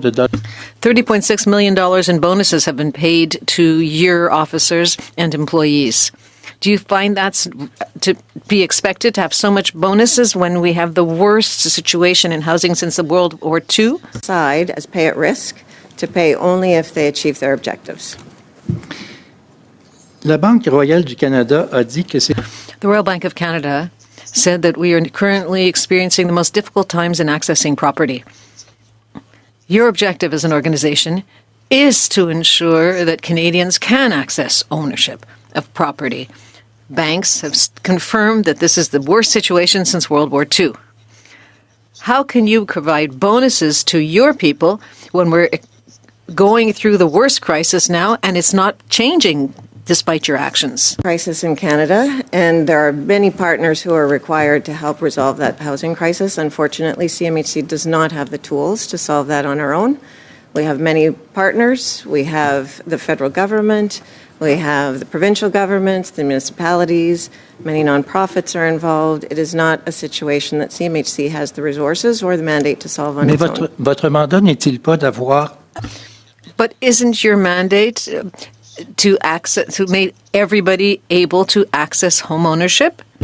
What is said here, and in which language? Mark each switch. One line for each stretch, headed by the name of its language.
English: $30.6 million in bonuses have been paid to your officers and employees. Do you find that's to be expected to have so much bonuses when we have the worst situation in housing since the World War II? Side as pay at risk to pay only if they achieve their objectives.
French: La Banque Royale du Canada a dit que c'est...
English: The Royal Bank of Canada said that we are currently experiencing the most difficult times in accessing property. Your objective as an organization is to ensure that Canadians can access ownership of property. Banks have confirmed that this is the worst situation since World War II. How can you provide bonuses to your people when we're going through the worst crisis now and it's not changing despite your actions? Crisis in Canada, and there are many partners who are required to help resolve that housing crisis. Unfortunately, CMHC does not have the tools to solve that on our own. We have many partners. We have the federal government. We have the provincial governments, the municipalities. Many nonprofits are involved. It is not a situation that CMHC has the resources or the mandate to solve on its own.
French: Votre mandat n'est-il pas d'avoir...
English: But isn't your mandate to make everybody able to access home ownership?